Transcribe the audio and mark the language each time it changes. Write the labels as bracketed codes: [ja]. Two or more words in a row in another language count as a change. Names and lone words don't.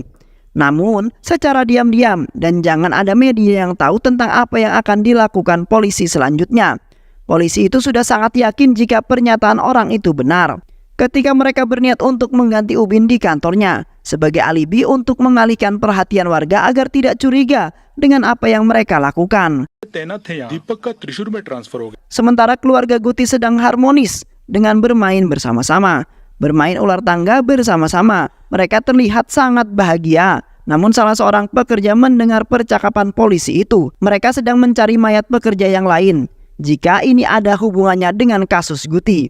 [id] Namun secara diam-diam dan jangan ada media yang tahu tentang apa yang akan dilakukan polisi selanjutnya. Polisi itu sudah sangat yakin jika pernyataan orang itu benar. Ketika mereka berniat untuk mengganti ubin di kantornya sebagai alibi untuk mengalihkan perhatian warga agar tidak curiga dengan apa yang mereka lakukan. [hi] तैनात थे यहाँ दीपक का त्रिशूर में ट्रांसफर हो गया. [id] Sementara keluarga Guti sedang harmonis dengan bermain bersama-sama, bermain ular tangga bersama-sama. Mereka terlihat sangat bahagia. Namun salah seorang pekerja mendengar percakapan polisi itu. Mereka sedang mencari mayat pekerja yang lain jika ini ada hubungannya dengan kasus Guti.